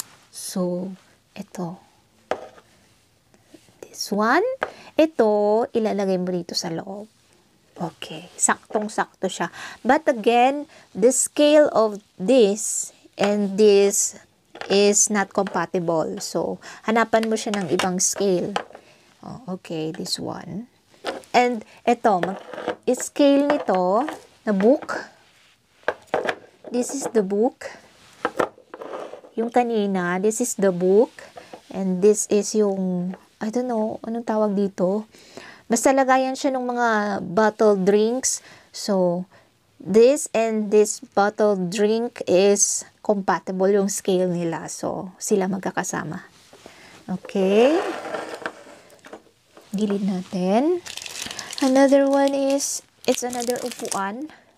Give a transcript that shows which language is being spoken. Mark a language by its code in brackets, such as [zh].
[en] So, [tl] ito. [en] This one. [tl] Ito, ilalagay mo dito sa loob. Okay. Saktong-sakto siya. [en] But again, the scale of this and this is not compatible. [tl] So, hanapan mo siya ng ibang scale. [en] Oh, okay, this one. And [tl] ito, [en] scale [tl] nito na [en] book. This is the book. [tl] Yung kanina, [en] this is the book. And this is yung, I don't know, [tl] anong tawag dito? Basta lagayan siya ng mga bottled drinks. [en] So, this and this bottled drink is compatible [tl] yung [en] scale nila. [tl] So, sila magkakasama. Okay. Gilid natin. [en] Another one is, it's another upuan.